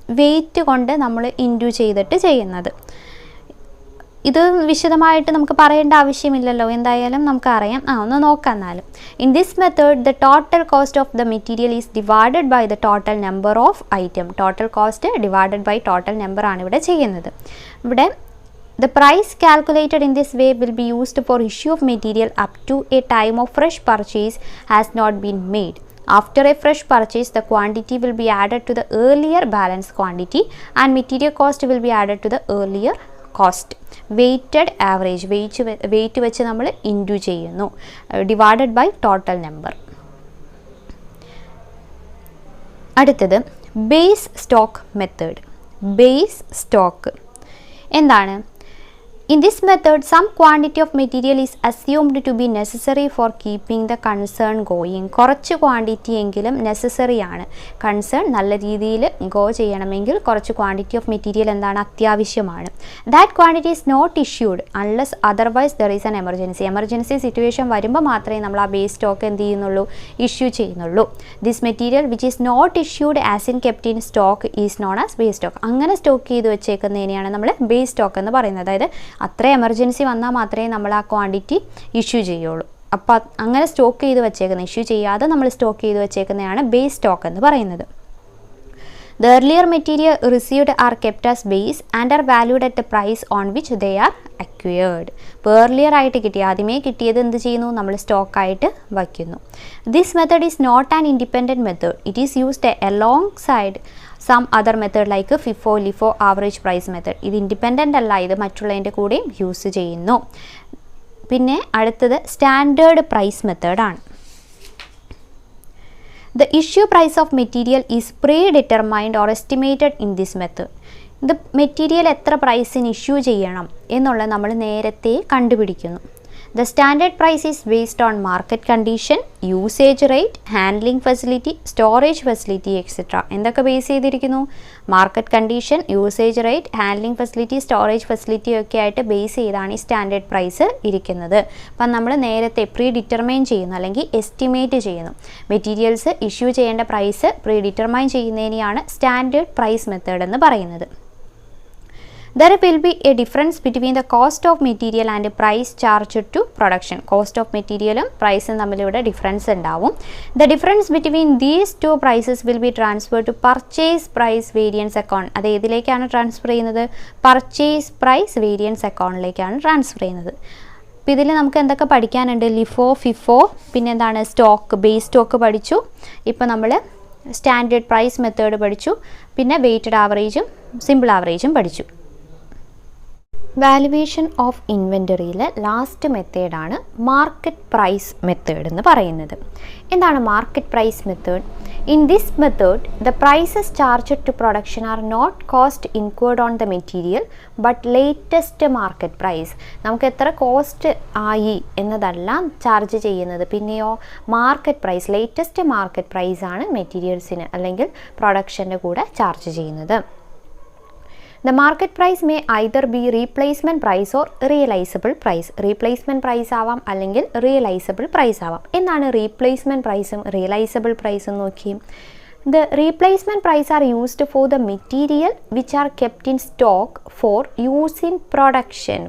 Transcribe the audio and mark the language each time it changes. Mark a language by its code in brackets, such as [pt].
[ml] Weight കൊണ്ട് നമ്മൾ into ചെയ്തിട്ട് ചെയ്യുന്നത്. ഇത് വിശദമായിട്ട് നമുക്ക് പറയേണ്ട ആവശ്യമില്ലല്ലോ, എന്തായാലും നമുക്കറിയാം. ഒന്ന് നോക്കാം എന്നാലും. [en] In this method the total cost of the material is divided by the total number of item. [ml] Total cost divided by total number ആണ് ഇവിടെ ചെയ്യുന്നത്. ഇവിടെ [en] the price calculated in this way will be used for issue of material up to a time of fresh purchase has not been made. After a fresh purchase, the quantity will be added to the earlier balance quantity and material cost will be added to the earlier cost. [ml] Weighted average, weight വെച്ച് നമ്മൾ into ചെയ്യുന്നു, divided by total number. അടുത്തത് base stock method. Base stock എന്താണ്? [en] In this method, some quantity of material is assumed to be necessary for keeping the concern going. [ml] കുറച്ച് quantity എങ്കിലും necessary ആണ്. Concern നല്ല രീതിയിൽ ഗോ ചെയ്യണമെങ്കിൽ കുറച്ച് ക്വാണ്ടിറ്റി ഓഫ് മെറ്റീരിയൽ എന്താണ്? അത്യാവശ്യമാണ്. [en] That quantity is not issued unless otherwise there is an emergency. [ml] Emergency situation വരുമ്പോൾ മാത്രമേ നമ്മൾ ആ ബേസ് സ്റ്റോക്ക് എന്ത് ചെയ്യുന്നുള്ളൂ? ഇഷ്യൂ ചെയ്യുന്നുള്ളൂ. [en] This material which is not issued as in kept in stock is known as base stock. [ml] അങ്ങനെ stock ചെയ്ത് വെച്ചേക്കുന്നതിനെയാണ് നമ്മൾ ബേസ് സ്റ്റോക്ക് എന്ന് പറയുന്നത്. അതായത് അത്ര എമർജൻസി വന്നാൽ മാത്രമേ നമ്മൾ ആ ക്വാണ്ടിറ്റി ഇഷ്യൂ ചെയ്യുള്ളൂ. അപ്പോൾ അങ്ങനെ സ്റ്റോക്ക് ചെയ്ത് വെച്ചേക്കുന്നത്, ഇഷ്യൂ ചെയ്യാതെ നമ്മൾ സ്റ്റോക്ക് ചെയ്ത് വെച്ചേക്കുന്നതാണ് ബേസ് സ്റ്റോക്ക് എന്ന് പറയുന്നത്. [en] The earlier material received are kept as base and are valued at the price on which they are acquired. [ml] ഇപ്പോൾ earlier ആയിട്ട് കിട്ടി, ആദ്യമേ കിട്ടിയത് എന്ത് ചെയ്യുന്നു? നമ്മൾ സ്റ്റോക്കായിട്ട് വയ്ക്കുന്നു. [en] This method is not an independent method. It is used alongside some other method like FIFO, LIFO, average price method. [ml] ഇത് ഇൻഡിപെൻഡൻ്റ് അല്ല, ഇത് മറ്റുള്ളതിൻ്റെ കൂടെയും യൂസ് ചെയ്യുന്നു. പിന്നെ അടുത്തത് സ്റ്റാൻഡേർഡ് പ്രൈസ് മെത്തേഡാണ്. [en] The issue price of material is predetermined or estimated in this method. [ml] ഇത് material എത്ര പ്രൈസിന് ഇഷ്യൂ ചെയ്യണം എന്നുള്ളത് നമ്മൾ നേരത്തെ കണ്ടുപിടിക്കുന്നു. [en] The standard price is based on market condition, usage rate, handling facility, storage facility, etc. [ml] എന്തൊക്കെ ബേസ് ചെയ്തിരിക്കുന്നു? Market condition, usage rate, handling facility, storage facility ഒക്കെ ആയിട്ട് ബേസ് ചെയ്താണ് ഈ സ്റ്റാൻഡേർഡ് പ്രൈസ് ഇരിക്കുന്നത്. അപ്പം നമ്മൾ നേരത്തെ പ്രീ ഡിറ്റർമൈൻ ചെയ്യുന്നു അല്ലെങ്കിൽ എസ്റ്റിമേറ്റ് ചെയ്യുന്നു. മെറ്റീരിയൽസ് ഇഷ്യൂ ചെയ്യേണ്ട price pre determine ചെയ്യുന്നതിനെയാണ് standard price method എന്ന് പറയുന്നത്. [en] There will be a difference between the cost of material and price charged to production. [ml] Cost of material ഉം പ്രൈസും തമ്മിലിവിടെ ഡിഫറൻസ് ഉണ്ടാവും. [en] The difference between these two prices will be transferred to purchase price variance account. [ml] അത് ഏതിലേക്കാണ് transfer ചെയ്യുന്നത്? Purchase price variance അക്കൗണ്ടിലേക്കാണ് transfer ചെയ്യുന്നത്. അപ്പോൾ ഇതിൽ നമുക്ക് എന്തൊക്കെ പഠിക്കാനുണ്ട്? ലിഫോ, ഫിഫോ, പിന്നെ എന്താണ്? സ്റ്റോക്ക്, ബേസ് സ്റ്റോക്ക് പഠിച്ചു. ഇപ്പോൾ നമ്മൾ സ്റ്റാൻഡേർഡ് പ്രൈസ് മെത്തേഡ് പഠിച്ചു. പിന്നെ വെയ്റ്റഡ് ആവറേജും സിമ്പിൾ ആവറേജും പഠിച്ചു. വാലുവേഷൻ ഓഫ് ഇൻവെൻ്ററിയിലെ ലാസ്റ്റ് മെത്തേഡാണ് മാർക്കറ്റ് പ്രൈസ് മെത്തേഡ് എന്ന് പറയുന്നത്. എന്താണ് market price method? [en] In this method the prices charged to production are not cost incurred on the material but latest market price. [ml] നമുക്ക് എത്ര cost ആയി എന്നതല്ല charge ചെയ്യുന്നത്, പിന്നെയോ മാർക്കറ്റ് പ്രൈസ്, ലേറ്റസ്റ്റ് മാർക്കറ്റ് പ്രൈസാണ് മെറ്റീരിയൽസിന് അല്ലെങ്കിൽ പ്രൊഡക്ഷൻ്റെ കൂടെ ചാർജ് ചെയ്യുന്നത്. [en] The market price may either be replacement price or realizable price. [ml] Replacement price ആവാം അല്ലെങ്കിൽ realizable price ആവാം. എന്താണ് replacement പ്രൈസും realizable പ്രൈസും നോക്കി. [en] The replacement price are used for the material which are kept in stock for use in production.